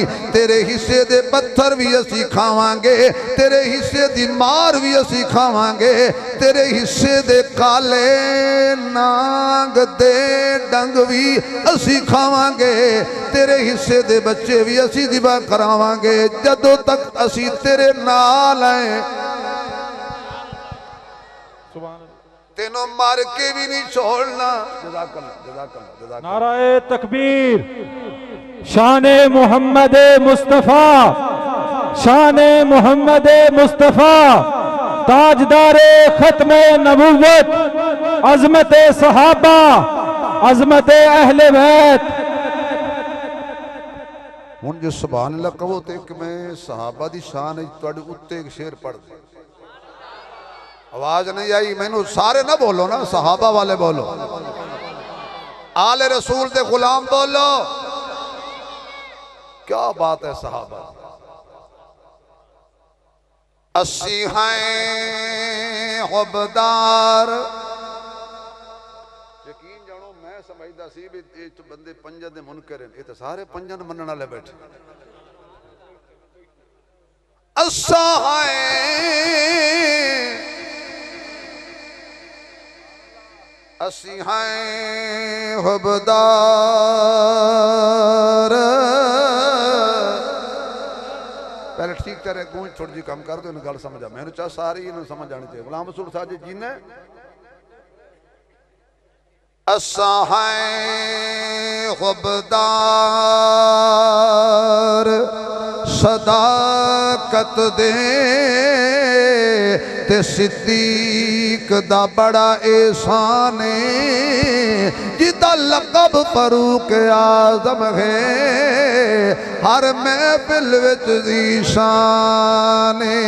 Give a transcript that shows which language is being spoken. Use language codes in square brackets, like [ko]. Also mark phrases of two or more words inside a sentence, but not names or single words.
[pa] تیرے حصے دے پتھر بھی اسی کھاواں گے، تیرے حصے دی مار بھی اسی کھاواں گے، تیرے حصے دے کالے ناگ دے ڈنگ بھی اسی کھاواں گے، تیرے حصے دے بچے بھی اسی ذبح کراواں گے، جدوں تک اسی تیرے نال ہیں تینوں مار کے بھی نہیں چھوڑنا. [ar] جزاك الله، جزاك الله، جزاك الله. [ur] نعرۂ تکبیر، شانِ محمد مصطفیٰ، شانِ محمد مصطفیٰ, शाने मोहम्मद मुस्तफ़ा, تاجدارِ ختمِ نبوت، عظمتِ صحابہ، عظمتِ اہلِ بیت. [pa] ہن جو [ar] سبحان الله [pa] کہو تو ایک میں صحابہ دی شان تہاڈے اتے ایک شعر پڑھ دے. آواز نہیں آئی مینوں، سارے نہ بولو نا، صحابہ والے بولو، آلِ رسول دے غلام بولو. کیا بات ہے صحابہ۔ اسی ہیں حبدار، یقین جانو میں سمجھدا سی بھی بندے پنجن دے منکر ہیں، یہ تو سارے پنجن منن والے بیٹھے. اسا ہیں اسی ہیں حبدار. پہلے ٹھیک کرے گونج تھوڑی جی کم کر دو، ان گل سمجھ آ، میں نے چاہ ساری ان سمجھ آنی چاہیے. غلام رسول صاحب جی نے اسا ہیں حبدار، صداقت دے تے صدیق دا بڑا احسان جدا لقب فاروق اعظم ہے، ہر محفل وچ دی شان